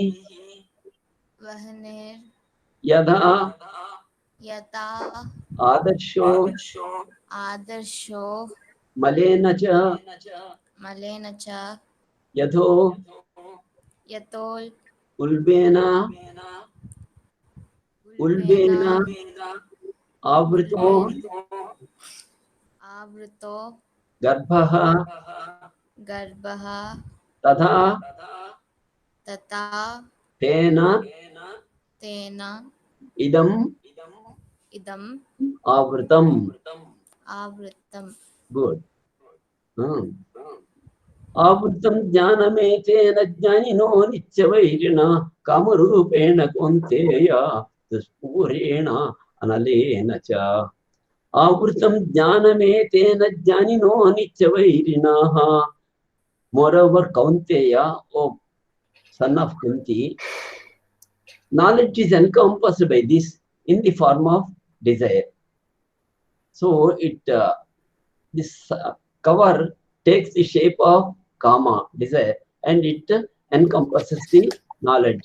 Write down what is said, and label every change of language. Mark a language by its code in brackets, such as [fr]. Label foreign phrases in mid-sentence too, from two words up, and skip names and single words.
[sa] యథా ఆదర్శో మలేన చ యథో ఉల్బేనా ఆవృతో आवृतो गर्भः गर्भः तथा तथा तेन तेन इदम् इदम् आवृतम्. आवृतम्. [en] Good. [sa] आवृतं ज्ञानमेतेन ज्ञानिनो नित्यवैरिणा कामरूपेण कौन्तेय दुष्पूरेण अनलेन च. आवृतं ज्ञानमेतेन ज्ञानिनो नित्यवैरिणाः. [en] Moreover, Kaunteya, O son of Kunti, knowledge is encompassed by this in the form of desire. So this cover takes the shape of kama, desire, and it encompasses the knowledge.